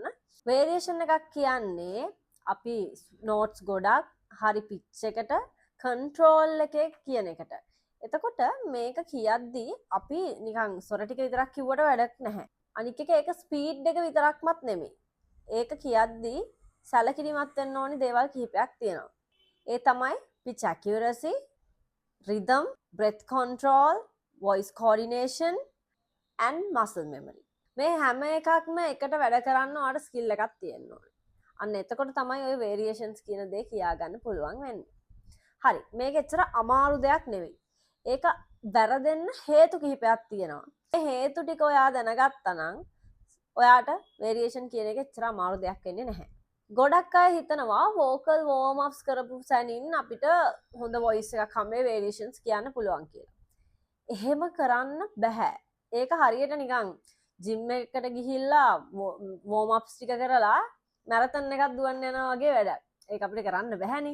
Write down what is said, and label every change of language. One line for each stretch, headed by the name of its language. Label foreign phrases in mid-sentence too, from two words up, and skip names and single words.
Sinhala: වේරියේෂන් එකක් කියන්නේ අපි නෝට්ස් ගොඩක් හරි පිච් එකට කන්ට්‍රෝල් එකේ කියන එකට. එතකොට මේක කියද්දී අපි නිකන් ස්වර ටික විතරක් කිව්වට වැඩක් නැහැ. අනික එක ඒක ස්පීඩ් එක විතරක්මත් නෙමෙයි. ඒක කියද්දී සැලකිලිමත් වෙන්න ඕනි දේවල් කිහිපයක් තියෙනවා. ඒ තමයි
English: pitch accuracy, rhythm, breath control, voice coordination and muscle memory.
Sinhala: මේ හැම එකක්ම එකට වැඩ කරන්න ඔයාලට ස්කිල් එකක් තියෙන්න ඕනේ. අන්න එතකොට තමයි ওই variations කියන දේ කියාගන්න පුළුවන් වෙන්නේ. හරි. මේක එච්චර අමාරු දෙයක් නෙවෙයි. ඒක වැරදෙන්න හේතු කිහිපයක් තියෙනවා. ඒ හේතු ටික ඔයා දැනගත්තා නම් ඔයාට variation කියන එක එච්චර අමාරු දෙයක් වෙන්නේ නැහැ. ගොඩක් අය හිතනවා
English: vocal warm ups
Sinhala: කරපු සැනින් අපිට හොඳ voice එකක් හම්බේ variations කියන්න පුළුවන් කියලා. එහෙම කරන්න බෑ. ඒක හරියට නිකන් ජිම් එකකට ගිහිල්ලා
English: warm ups
Sinhala: ටික කරලා මැරතන් එකක් දුවන්න යනවා වගේ වැඩක්. ඒක අපිට කරන්න බෑනේ.